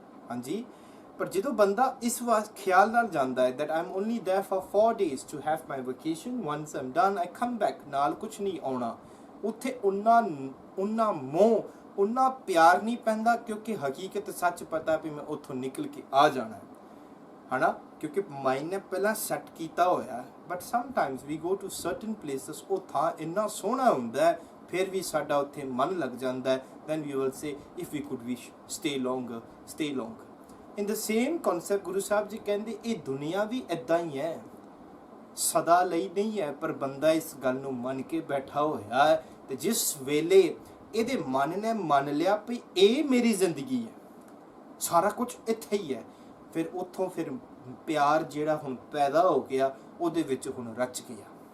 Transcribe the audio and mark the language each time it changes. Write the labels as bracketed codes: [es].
[pa] ਹਾਂਜੀ, ਪਰ ਜਦੋਂ ਬੰਦਾ ਇਸ ਖਿਆਲ ਨਾਲ ਜਾਂਦਾ ਹੈ [en] that I'm only there for 4 days to have my vacation, once I'm done I come back, [pa] ਨਾਲ ਕੁਛ ਨਹੀਂ ਆਉਣਾ, ਉੱਥੇ ਉਨਾ ਮੋਹ, ਉਨਾ ਪਿਆਰ ਨਹੀਂ ਪੈਂਦਾ, ਕਿਉਂਕਿ ਹਕੀਕਤ ਸੱਚ ਪਤਾ ਵੀ ਮੈਂ ਉੱਥੋਂ ਨਿਕਲ ਕੇ ਆ ਜਾਣਾ ਹੈ ਨਾ, ਕਿਉਂਕਿ ਮਾਈਂਡ ਨੇ ਪਹਿਲਾਂ ਸੈੱਟ ਕੀਤਾ ਹੋਇਆ। [en] but sometimes we go to certain places, [pa] ਉਹ ਥਾਂ ਇੰਨਾ ਸੋਹਣਾ ਹੁੰਦਾ ਹੈ, ਫਿਰ ਵੀ ਸਾਡਾ ਉੱਥੇ ਮਨ ਲੱਗ ਜਾਂਦਾ ਹੈ। [en] then we will say if we could we stay longer. In the same concept [pa] Guru Sahib ji ਕਹਿੰਦੇ ਇਹ ਦੁਨੀਆ ਵੀ ਇੱਦਾਂ ਹੀ ਹੈ, ਸਦਾ ਲਈ ਨਹੀਂ ਹੈ, ਪਰ ਬੰਦਾ ਇਸ ਗੱਲ ਨੂੰ ਮੰਨ ਕੇ ਬੈਠਾ ਹੋਇਆ ਹੈ, ਤੇ ਜਿਸ ਵੇਲੇ ਇਹਦੇ ਮਨ ਨੇ ਮੰਨ ਲਿਆ ਵੀ ਇਹ ਮੇਰੀ ਜ਼ਿੰਦਗੀ ਹੈ, ਸਾਰਾ ਕੁਝ ਇੱਥੇ ਹੀ ਹੈ, ਫਿਰ ਉੱਥੋਂ ਫਿਰ ਪਿਆਰ ਜਿਹੜਾ ਹੁਣ ਪੈਦਾ ਹੋ ਗਿਆ, ਉਹਦੇ ਵਿੱਚ ਹੁਣ ਰਚ ਗਿਆ।